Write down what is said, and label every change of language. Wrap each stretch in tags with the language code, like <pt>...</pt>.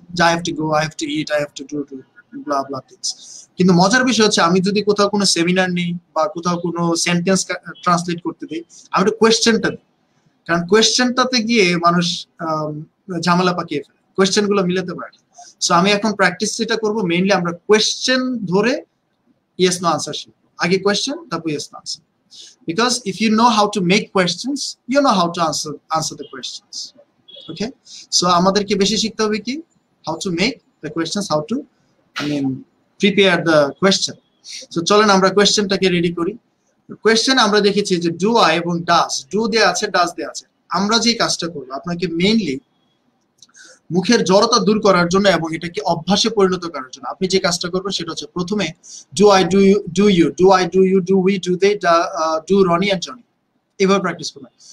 <bn>যে</bn> <en>I have to go, I have to eat, I have to do blah blah things.</en> <bn>কিন্তু মজার বিষয় হচ্ছে আমি যদি কোথাও কোনো সেমিনার নেই বা কোথাও কোনো সেন্টেন্স ট্রান্সলেট করতে দিই, আমি একটা কোয়েশ্চেনটা দিই, কারণ কোয়েশ্চেনটাতে গিয়ে মানুষ ঝামেলা পাকিয়ে ফেলে, কোয়েশ্চেন গুলো মিলাতে পারে। সো আমি এখন প্র্যাকটিস যেটা করবো মেইনলি আমরা কোয়েশ্চেন ধরে ইয়েস নো আনসার শিখবো। আগে কোয়েশ্চেন, তারপর yes no answer.</bn> <en>Because if you know how to make questions, you know how to answer the questions. Okay, so</en> <bn>আমাদেরকে বেশি শিখতে হবে কি</bn> <en>how to make the questions, how to prepare the question.</en> <bn>So চলেন আমরা কোয়েশ্চেনটাকে ready করি। Question আমরা দেখেছি যে ডু আই এবং ডাজ, ডু দেয়া আছে, ডাজ দেয়া আছে। আমরা যে কাজটা করবো আপনাকে মেইনলি মুখের জড়তা দূর করার জন্য এবং এটাকে অভ্যাসে পরিণত করার জন্য আপনি যে কাজটা করবেন সেটা হচ্ছে প্রথমে</bn> <en>do I, do you, do you, do I, do you, do we, do they,</en> <bn>do Roni and Johnny, এভাবে প্র্যাকটিস করবেন।</bn>